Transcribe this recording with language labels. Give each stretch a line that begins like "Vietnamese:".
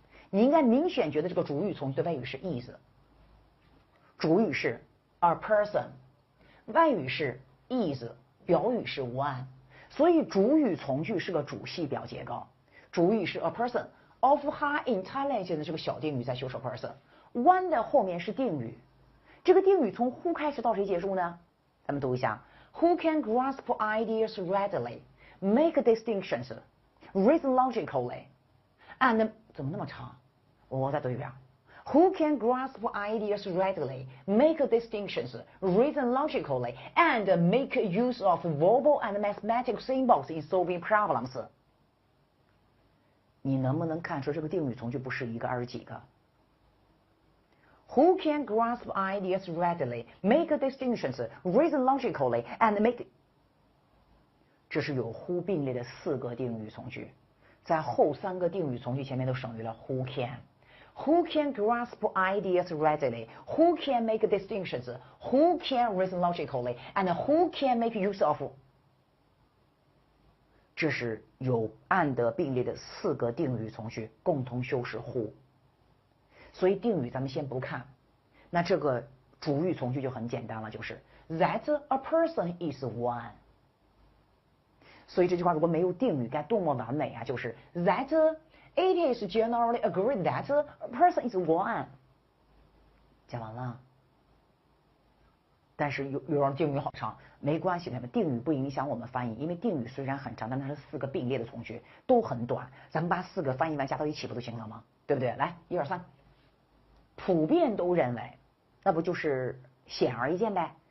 Chinese: 你应该明显觉得这个主语从句的谓语是 is， 主语是 a person， 谓语是 is， 表语是 one， 所以主语从句是个主系表结构。主语是
English: a person of high intelligence
Chinese: 这个小定语在修饰 person，one 的后面是定语，这个定语从 who 开始到谁结束呢？咱们读一下
English: ，Who can grasp ideas readily, make distinctions, reason logically, and
Chinese: 怎么那么长？我再读一遍。
English: Who can grasp ideas readily, make distinctions, reason logically, and make use of verbal and mathematical symbols in solving problems？
Chinese: 你能不能看出这个定语从句不是一个而是几个
English: ？Who can grasp ideas readily, make distinctions, reason logically, and make？这是有 who 并列的4个定语从句，在后3个定语从句前面都省略了 who can。 Who can grasp ideas readily? Who can make distinctions? Who can reason logically? And who can make use of？
Chinese: 这是有按的并列的4个定语从句，共同修饰 who。所以定语咱们先不看，那这个主语从句就很简单了，就是
English: that a person is one。
Chinese: 所以这句话如果没有定语，该多么完美啊！就是
English: that。It is generally agreed that a person is one。
Chinese: 讲完了。但是有人定语好长，没关系，定语不影响我们翻译，因为定语虽然很长，但它是4个并列的从句，都很短。咱们把4个翻译完加到一起不就行了吗？对不对？来，1、2、3，普遍都认为，那不就是显而易见呗？